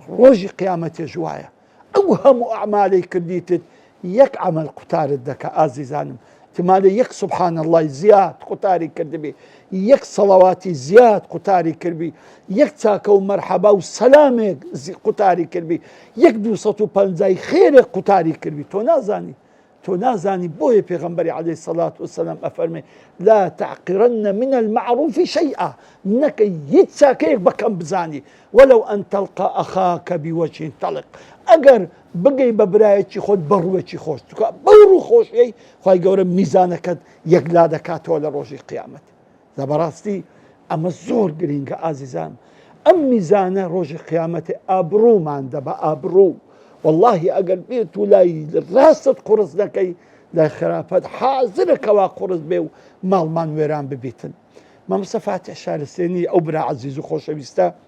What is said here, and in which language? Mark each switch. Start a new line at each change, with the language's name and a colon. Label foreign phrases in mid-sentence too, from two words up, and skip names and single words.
Central Kurdish: ڕۆژی قیامەتێ ژوایە ئەو هەموو ئەعمالەی کردیتت یەک عەمەل قوتارت دەکا ئازیزانم احتمالە یەک
Arabic: سوبحان اللهی
Central Kurdish: زیاد قوتاری کردبی یەک سەڵەواتی زیاد قوتاری کردبی یەک چاکە و مەرحەبا و سەلامێک قوتاری کردبی یەک 250 خێرێک قوتاری کردبی تۆ نازانی بۆیە پێغەمبەری
Arabic: عەلەیهی سەڵات وسەلام
Central Kurdish: ئەفەرمێ
Arabic: لا تحقرن من المعروف شيئا
Central Kurdish: نەکە هیچ چاکەیەک بەکەم بزانی
Arabic: ولو أن تلقى أخاك بوجه طلق
Central Kurdish: ئەگەر بگەی بە برایەکی خۆت بەڕووێکی خۆش بەڕوو خۆشیەی خی گەورە میزانەکەت یەکلا دەکاتەوە لە ڕۆژی قیامەت لە بەڕاستی ئەمە زۆر گرینگە ئازیزان ئەم میزانە ڕۆژی قیامەتێ ئابڕوومان دەبە ئابڕوو واللهی ئەگەر بێت و لای ڕاستت قورس دەکەی لای خراپەت حازرەکەوا قورس بێ و ماڵمان وێران ببیتن مامۆستا فاتح شارستێنی ئەو برا عەزیز و خۆشەویستە